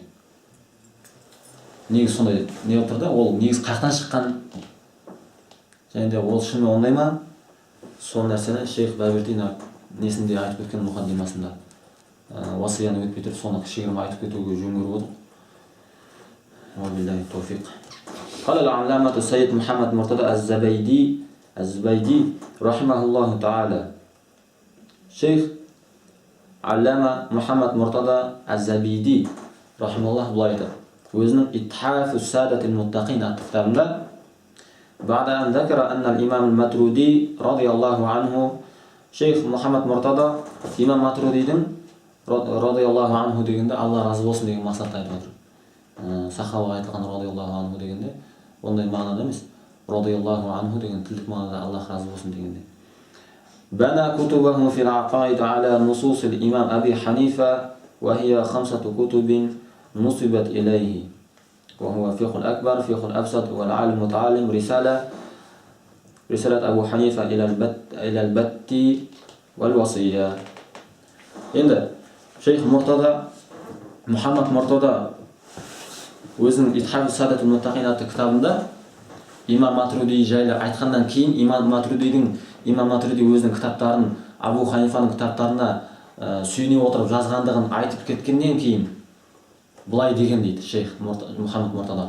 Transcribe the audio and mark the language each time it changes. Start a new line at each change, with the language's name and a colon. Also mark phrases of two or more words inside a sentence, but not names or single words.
Kazakh: Негіз сондай не отыр да, ол негіз қаяқтан шыққан, және де ол шынымен ондай ма? Сол нәрсені шейх Бабирти несінде айтып кеткен мұқаддимасында. Уасияны өтпей тұрып, соны кішігірім айтып кетуге жөн көріп отыр.
Arabic: وبالله التوفيق. قال العلامة السيد محمد مرتضى الزبيدي رحمه الله تعالى. شيخ علامة محمد مرتضى الزبيدي رحمه الله
Kazakh: былай айтады. өзінің إتحاف السادة المتقين атты кітабында
Arabic: بعد أن ذكر أن الإمام الماترودي رضي الله عنه
Kazakh: шейх Мұхаммад Мұртада имам Матрудидің
Arabic: رضي الله عنه
Kazakh: дегенде Алла разы болсын деген мақсатта айтып отыр. Сахабаға айтылған
Arabic: رضي الله عنه
Kazakh: дегенде ондай мағынада емес,
Arabic: رضي الله عنه
Kazakh: деген тілдік мағынада Аллах разы болсын дегенде.
Arabic: بنى كتبه في العقائد على نصوص الإمام أبي حنيفة وهي 5 كتب نصبت إليه وهو فقه الأكبر فقه الأبسط والعالم المتعلم رسالة أبو حنيفة إلى البت والوصية.
Kazakh: енді шейх Мұхаммад Мұртада өзінің Итхаф Садат Муттақин атты кітабында имам Матруди жайлы айтқаннан кейін имам Матруди өзінің кітаптарын Абу Ханифаның кітаптарына сүйене отырып жазғандығын айтып кеткеннен кейін былай деген дейді шейх Мұхаммад Мұртада.